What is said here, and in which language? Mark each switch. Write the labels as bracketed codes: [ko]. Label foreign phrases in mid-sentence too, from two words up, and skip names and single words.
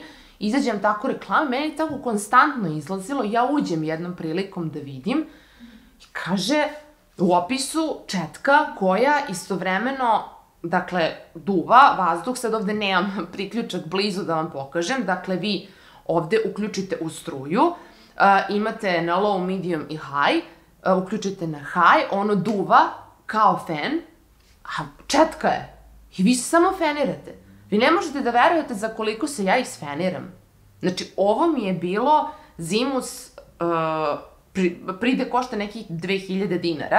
[sr] Izađem tako reklame, meni je tako konstantno izlazilo, ja uđem jednom prilikom da vidim i kaže u opisu četka koja istovremeno, dakle, duva vazduh, sad ovde nemam priključak blizu da vam pokažem, dakle, vi ovde uključite u struju, imate na [en] low, medium [sr] i high, uključite na high, ono duva kao fen, a četka je. I vi se samo fenirate. Vi ne možete da verujete za koliko se ja isfeniram. Znači, ovo mi je bilo zimus, pride košta nekih 2000 dinara.